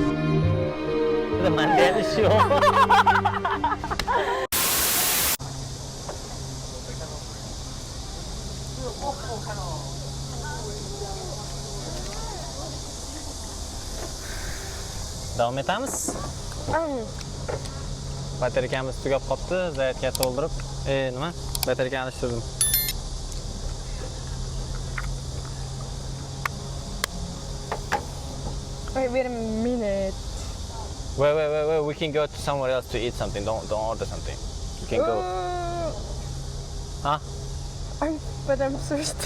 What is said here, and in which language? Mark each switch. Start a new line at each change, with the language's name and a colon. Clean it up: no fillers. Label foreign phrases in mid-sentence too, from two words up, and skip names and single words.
Uzbek: Manda ham ish yo'q. Davom etamiz. Batareyamiz tugab qopti, zaryadga to'ldirib, nima? Batareyani alishtirdim.
English: Wait a minute. Wait, we can go to somewhere else to eat something. Don't order something. You can go. Huh? But I'm thirsty.